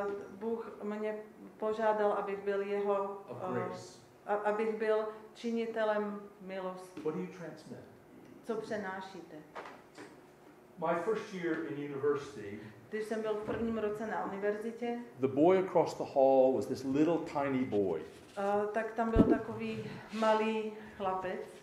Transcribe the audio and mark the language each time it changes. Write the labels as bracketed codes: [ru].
[cs] Bůh mě požádal, abych byl jeho, [en] of grace. [cs] abych byl činitelem milosti. [en] What do you transmit? [cs] Co přenášíte? [en] My first year in university, [cs] Když jsem byl v prvním roce na univerzitě, [en] the boy across the hall was this little tiny boy. [cs] tak tam byl takový malý chlapec.